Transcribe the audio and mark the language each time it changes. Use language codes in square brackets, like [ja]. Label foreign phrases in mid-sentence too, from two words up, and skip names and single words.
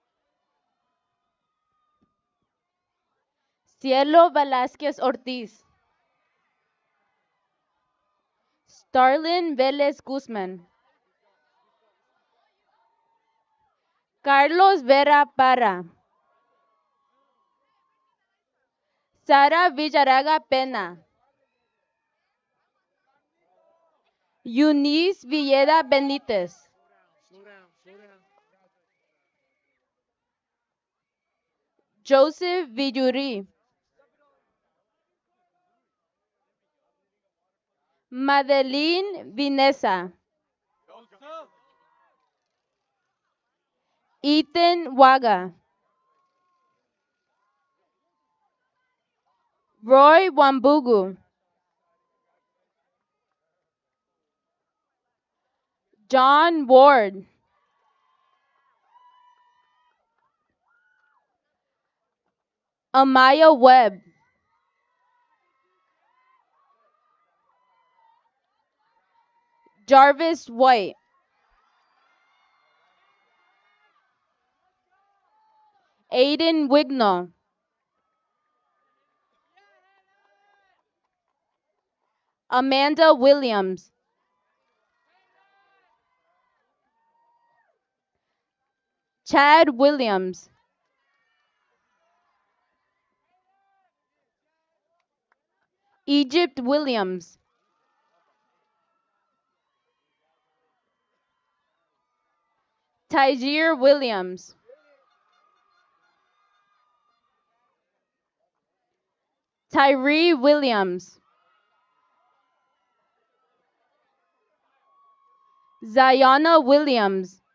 [en] Cielo Velázquez Ortiz, Starlin Vélez Guzmán, Carlos Vera Parra, Sara Villaraga Pena, Eunice Villeda Benítez, Joseph Villuri, Madeline Vinesa, Ethan Waga, Roy Wambugu, John Ward, Amaya Webb, Jarvis White, Aiden Wignall, Amanda Williams, Chad Williams, Egypt Williams, Tygeer Williams, Tyree Williams, Ziona Williams,